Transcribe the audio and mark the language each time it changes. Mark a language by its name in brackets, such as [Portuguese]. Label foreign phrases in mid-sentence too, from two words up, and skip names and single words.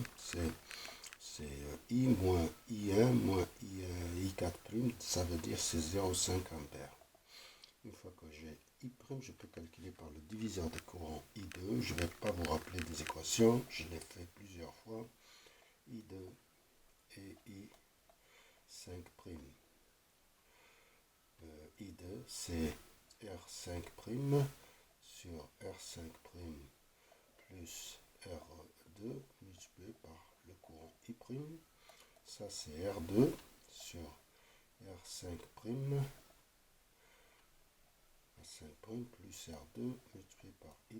[French] C'est I moins I1 moins I4', ça veut dire c'est 0,5 ampères. Une fois que j'ai I', je peux calculer par le diviseur des courants I2. Je ne vais pas vous rappeler des équations, je l'ai fait plusieurs fois. I2 et I5'. I2, c'est R5' sur R5' plus R2 multiplié par le courant I'. Ça, c'est R2 sur R5', plus R2 multiplié par I'.